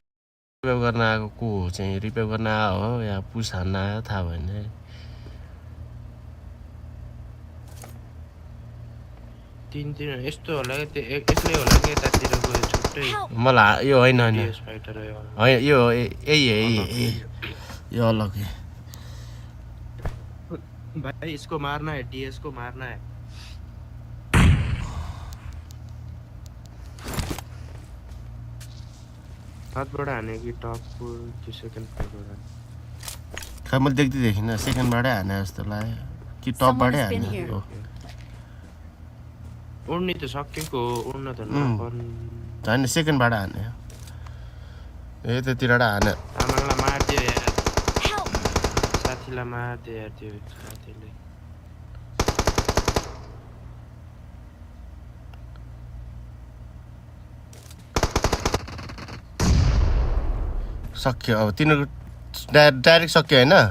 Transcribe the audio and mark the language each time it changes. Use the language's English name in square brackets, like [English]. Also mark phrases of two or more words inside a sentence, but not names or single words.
[Nepali] रिपेयर गर्न आएको को हो चाहिँ रिपेयर गर्न आयो हो या पुस हान्न आयो थाहा भएन तीन यस्तो होला कि त्यो एक्लै होला कि यतातिरको छुट्टै मलाई यो होइन होइन DS फाइटर हो होइन यो यही यो [Hindi] अलग है भाई इसको मारना है DS को मारना है [Nepali] हातबाट हाने कि टपको त्यो सेकेन्ड फ्लोरबाट खै मैले देख्दै देखिनँ सेकेन्डबाटै हाने जस्तो लाग्यो कि टपबाटै [English] Someone has been [Nepali] हाने [English] here. [Nepali] हो उड्ने त सकेको उड्न त नपर्ने होइन सेकेन्डबाट हाने ए त्यतिबाट हाने तामाङलाई मारिदियो यार [English] Help! [Nepali] साथीलाई मारिदियो यार त्यो साथीले सक्यो अब तिनीहरूको डाइरेक्ट सक्यो होइन